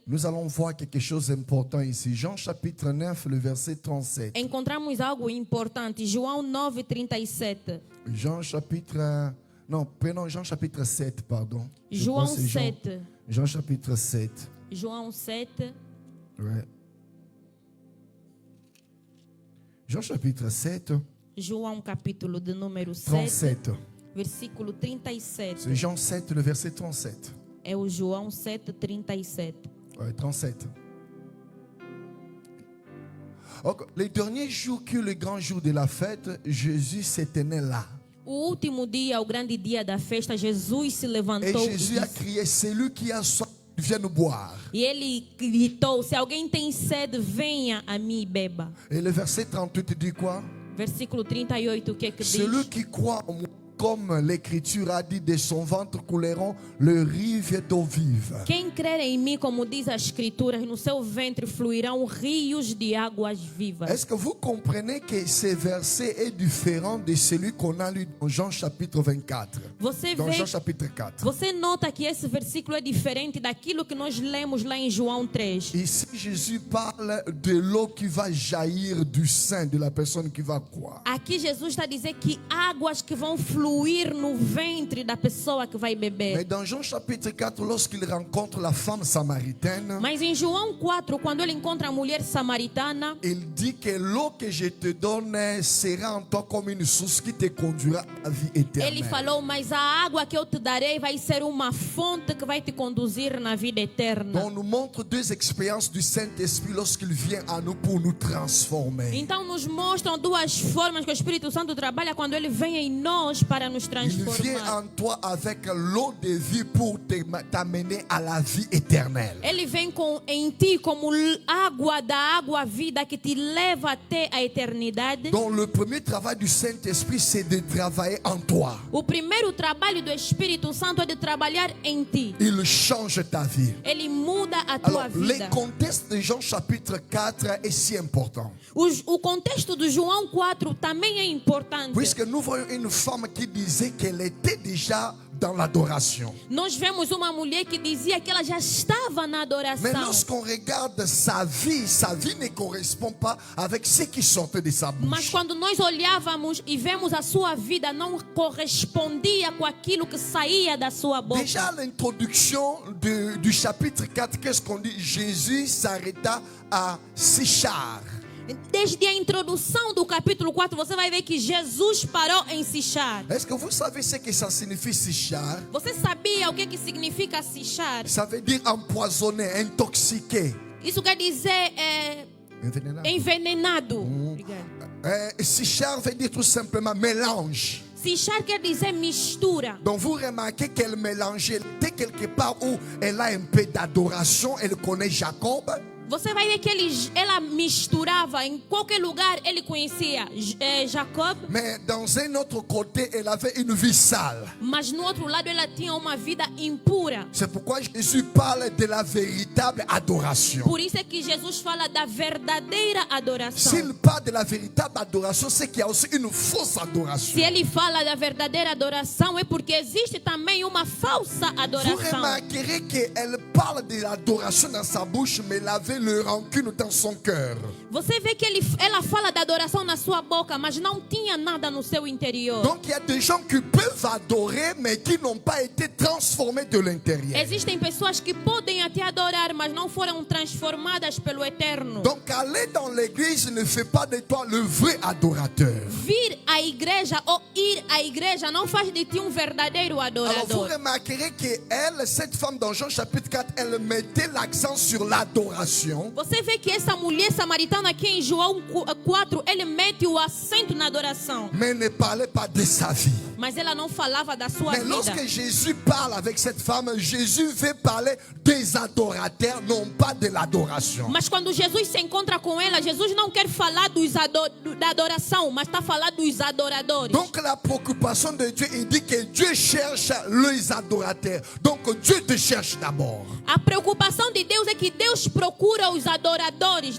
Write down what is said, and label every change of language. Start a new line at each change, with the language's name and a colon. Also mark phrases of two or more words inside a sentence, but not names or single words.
French: Nous allons voir quelque chose d'important ici. Jean chapitre 9, le verset 37.
Portuguese: encontramos algo importante. João 9:37.
French: Jean chapitre... Non, prenons Jean chapitre 7, pardon. Je
Portuguese: João
French: crois que c'est 7. Jean chapitre 7.
Portuguese: João 7.
French: Ouais. Jean chapitre 7,
Portuguese: João capítulo de número 7, 37. versículo 37.
French: C'est Jean 7, le verset 37.
Portuguese: É o João 7:37.
French: Ouais, 37. Donc, les derniers jours que le grand jour de la fête, Jésus se tenait là.
Portuguese: O último dia, o grande dia da festa, Jesus se
French: Et
Portuguese: levantou
French: Jésus a crié, celui qui a soif, vienne boire.
Portuguese: e ele gritou: se alguém tem sede, venha a mim e beba.
French: Et le verset 38 dit quoi?
Portuguese: Versículo 38, o que é que
French: Celui
Portuguese: diz?
French: qui croit en moi, comme l'Écriture a dit, de son ventre couleront le rivière d'eau vive.
Portuguese: Quem crer em mim, como diz as Escrituras, no seu ventre fluirão rios de águas vivas.
French: Est-ce que vous comprenez que ce verset est différent de celui qu'on a lu dans Jean chapitre 24?
Portuguese: Você
French: Dans Jean
Portuguese: vê,
French: chapitre 4.
Portuguese: você nota que esse versículo é diferente daquilo que nós lemos lá em João 3.
French: Ici, Jésus parle de l'eau qui va jaillir du sein de la personne qui va croire.
Portuguese: Aqui Jesus está a dizer que águas que vão fluir no ventre da pessoa que vai
French: Mais
Portuguese: beber.
French: dans Jean chapitre 4, lorsqu'il rencontre la femme samaritaine,
Portuguese: Mas em João 4, quando ele encontra a mulher samaritana,
French: il dit que l'eau que je te donne sera en toi comme une source qui te conduira à la vie
Portuguese: ele
French: éternelle.
Portuguese: falou: mas a água que eu te darei vai ser uma fonte que vai te conduzir na vida eterna.
French: On nous montre deux expériences du Saint-Esprit lorsqu'il vient à nous pour nous transformer.
Portuguese: Então nos mostram duas formas que o Espírito Santo trabalha quando ele vem em nós para nos
French: Il
Portuguese: transformar.
French: vient en toi avec l'eau de vie pour t'amener à la vie éternelle.
Portuguese: Ele vem em ti como água da água vida que te leva até a eternidade.
French: Donc le premier travail du Saint-Esprit, c'est de travailler en toi.
Portuguese: O primeiro trabalho do Espírito Santo é de trabalhar em ti.
French: Il change ta vie.
Portuguese: Ele muda a tua
French: Alors, le
Portuguese: vida.
French: contexte de Jean chapitre 4 est si important.
Portuguese: O contexto do João 4 também é importante.
French: Puisque nous voyons une femme qui disait qu'elle était déjà dans l'adoration.
Portuguese: Nós vemos uma mulher que dizia que ela já estava na
French: Mais
Portuguese: adoração.
French: lorsqu'on regarde sa vie ne correspond pas avec ce qui sortait de sa
Portuguese: Mas
French: bouche.
Portuguese: quando nós olhávamos e vemos a sua vida, não correspondia com aquilo que saía da sua boca.
French: Déjà à l'introduction du chapitre 4, qu'est-ce qu'on dit? Jésus s'arrêta à Sichar.
Portuguese: Desde a introdução do capítulo 4, você vai ver que Jesus parou em Sichar.
French: Est-ce que vous savez ce que ça signifie Sichar?
Portuguese: Você sabia o que significa Sichar?
French: Ça veut dire empoisonné, intoxiqué.
Portuguese: Isso quer dizer envenenado. Obrigada.
French: Sichar veut dire tout simplement mélange.
Portuguese: Sichar quer dizer mistura.
French: Donc vous remarquez qu'elle mélangeait, elle était quelque part où elle a un peu d'adoration, elle connaît Jacob.
Portuguese: Você vai ver que ela misturava em qualquer lugar. Ele conhecia Jacob,
French: Mais dans un autre côté, elle avait une vie sale.
Portuguese: mas no outro lado ela tinha uma vida impura.
French: C'est pourquoi Jésus parle de la véritable adoration.
Portuguese: Por isso é que Jesus fala da verdadeira adoração.
French: S'il parle de la véritable adoration, c'est qu'il y a aussi une fausse adoration.
Portuguese: Se ele fala da verdadeira adoração, é porque existe também uma falsa
French: Vous
Portuguese: adoração.
French: remarquerez qu'elle parle de l'adoration dans sa bouche, mais elle avait le rancune dans son cœur.
Portuguese: Você vê que ela fala da adoração na sua boca, mas não tinha nada no seu interior.
French: Donc il y a des gens qui peuvent adorer, mais qui n'ont pas été transformés de l'intérieur.
Portuguese: Existem pessoas que podem até adorar, mas não foram transformadas pelo Eterno.
French: Donc aller dans l'église ne fait pas de toi le vrai adorateur.
Portuguese: Vir à igreja ou ir à igreja não faz de ti um verdadeiro
French: Alors vous
Portuguese: adorador.
French: remarquerez que elle, cette femme dans Jean chapitre 4, elle mettait l'accent sur l'adoration.
Portuguese: Você vê que essa mulher samaritana aqui em João 4, ele mete o acento na adoração.
French: Mais ne parlait pas de sa vie.
Portuguese: Mas ela não falava da sua
French: Mais
Portuguese: vida.
French: lorsque Jésus parle avec cette femme, Jésus veut parler des adorateurs, non pas de l'adoration.
Portuguese: Mas quando Jesus se encontra com ela, Jesus não quer falar da adoração, mas está falando dos adoradores.
French: Donc la préoccupation de Dieu, il dit que Dieu cherche les adorateurs. Donc Dieu te cherche d'abord.
Portuguese: A preocupação de Deus é que Deus procura os adoradores.